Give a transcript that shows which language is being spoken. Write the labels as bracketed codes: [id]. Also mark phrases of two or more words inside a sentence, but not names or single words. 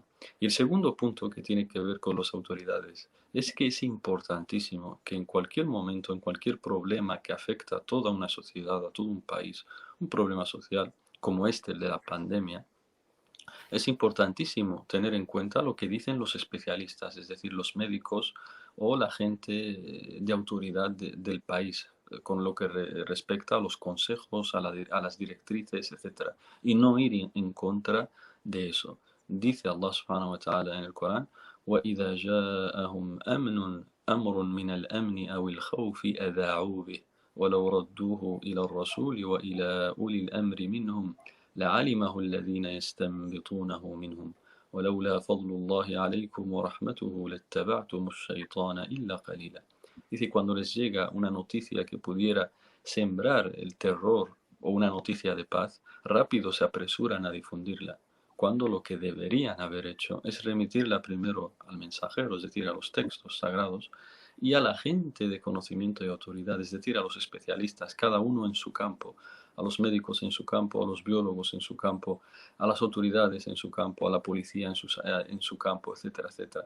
[es] Y el segundo punto que tiene que ver con las autoridades es que es importantísimo que en cualquier momento, en cualquier problema que afecta a toda una sociedad, a todo un país, un problema social como este, el de la pandemia, es importantísimo tener en cuenta lo que dicen los especialistas, es decir, los médicos o la gente de autoridad del país, con lo que respecta a los consejos, a las directrices, etc. Y no ir en contra de eso. Dice [ar] الله سبحانه وتعالى [es] en el Corán: [ar] وَإِذَا جَاءَهُمْ أَمْرٌ مِنَ الْأَمْنِ أَوِ الْخَوْفِ أَذَاعُوا بِهِ وَلَوْ رَدُّوهُ إِلَى الرَّسُولِ وَإِلَى أُولِي الْأَمْرِ مِنْهُمْ لعلمه الذين يستنبطونه منهم ولولا فضل الله عليكم ورحمته لاتبعتم الشيطان إلا قليلا. [es] Dice, cuando les llega una noticia que pudiera sembrar el terror o una noticia de paz, rápido se apresuran a difundirla, cuando lo que deberían haber hecho es remitirla primero al mensajero, es decir, a los textos sagrados, y a la gente de conocimiento y autoridad, es decir, a los especialistas, cada uno en su campo, a los médicos en su campo, a los biólogos en su campo, a las autoridades en su campo, a la policía en su campo, etcétera, etcétera.